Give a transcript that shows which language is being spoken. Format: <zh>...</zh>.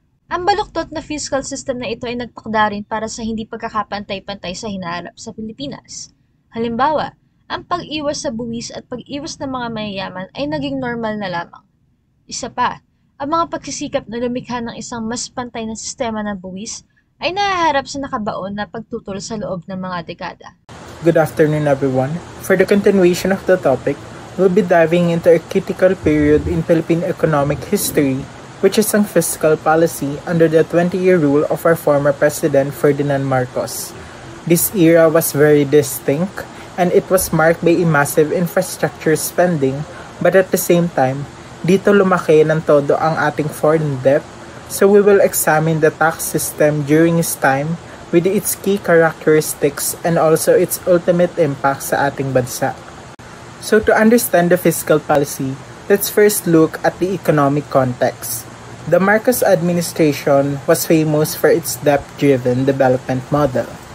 <tl>Ang baluktot na fiscal system na ito ay nagtakda rin para sa hindi pagkakapantay-pantay sa hinaharap sa Pilipinas. Halimbawa, ang pag-iwas sa buwis at pag-iwas ng mga mayayaman ay naging normal na lamang. Isa pa, ang mga pagsisikap na lumikha ng isang mas pantay na sistema ng buwis ay nahaharap sa nakabaon na pagtutol sa loob ng mga dekada.</tl> <en>Good afternoon everyone. For the continuation of the topic, we'll be diving into a critical period in Philippine economic history, which is ang fiscal policy under the 20-year rule of our former President Ferdinand Marcos. This era was very distinct and it was marked by a massive infrastructure spending, but at the same time,</en> <tl>dito lumaki ng todo ang ating foreign debt.</tl> <en>So we will examine the tax system during his time with its key characteristics and also its ultimate impact</en> <tl>sa ating bansa.</tl> <en>So to understand the fiscal policy, let's first look at the economic context. The Marcos administration was famous for its debt-driven development model.</en>